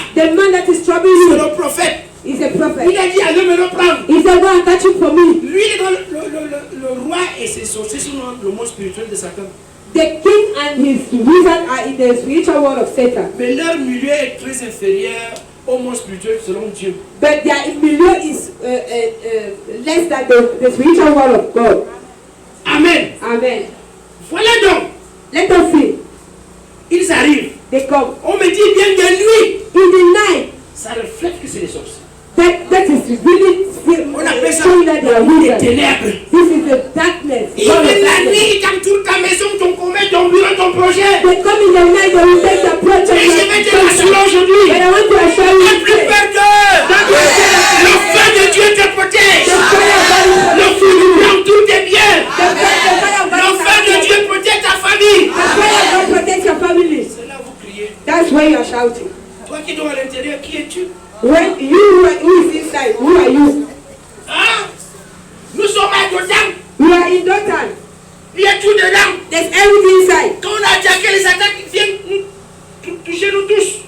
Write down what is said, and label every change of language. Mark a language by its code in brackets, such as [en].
[en] the man that is troubling [fr] c'est [en] you [fr] le prophète. [en] is a [fr] Il [en] prophet. [fr] a dit, allez me le prendre. [en] He said, go and catch him for me. [fr] Lui, il est dans le roi et ses sorciers sont dans le monde spirituel de Satan. [en] The king and his wizard are in the spiritual world of Satan. [fr] Mais leur milieu est très inférieur au monde spirituel selon Dieu. [en] But their milieu is less than the spiritual world of God. [fr] Amen. [en] Amen. [fr] Voilà donc, [en] Let us see. [fr] ils arrivent. [en] They come. [fr] On me dit bien de nuit. [en] In the night, [fr] Ça reflète que c'est des sorciers. [en] that is really [fr] On appelle ça [en] showing that they are [fr] les [en] wizards. [fr] ténèbres. [en] This is the darkness. [fr] Ils [en] God of [fr] viennent la [en] darkness. [fr] nuit, ils t'entourent ta maison, ton commerce, ton bureau, ton projet. [en] They come in the night, they will take the project. [fr] Et je vais te rassurer [en] But [fr] aujourd'hui. [en] I want to assure you, [fr] N'aie plus peur d'eux. Le feu de Dieu te protège. Le feu de Dieu entoure tes biens. Le feu de Dieu protège ta famille. [en] the fire of God protect your family. [fr] C'est là où vous criez. [en] That's why you are shouting. [fr] Toi qui dors à l'intérieur, qui es-tu? [en] When you who is inside, who are you? [fr] Hein? Nous sommes à Dothan. [en] We are in Dothan. [fr] Il y a tout dedans. [en] There's everything inside. [fr] Quand on a attaqué les attaques, ils viennent nous toucher nous tous.